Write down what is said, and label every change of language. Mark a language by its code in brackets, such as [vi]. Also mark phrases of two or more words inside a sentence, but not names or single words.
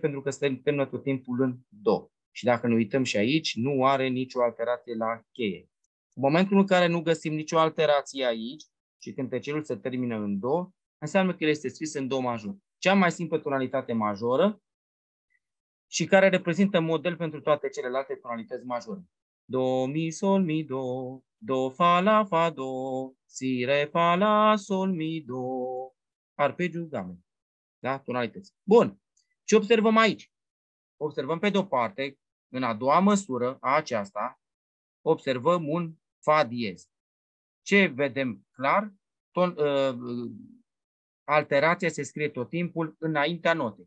[ro] Pentru că se termină tot timpul în do. Și dacă ne uităm și aici, nu are nicio alterație la cheie. În momentul în care nu găsim nicio alterație aici și cântecelul se termină în do, înseamnă că el este scris în do major. Cea mai simplă tonalitate majoră și care reprezintă model pentru toate celelalte tonalități majore. Do, mi, sol, mi, do, fa, la, fa, do, si, re, fa, la, sol, mi, do. Arpegiu, game. Da? Tonalități. Bun. Ce observăm aici? Observăm pe de-o parte, în a doua măsură a aceasta, observăm un fa diez. Ce vedem clar? Alterația se scrie tot timpul înaintea notei.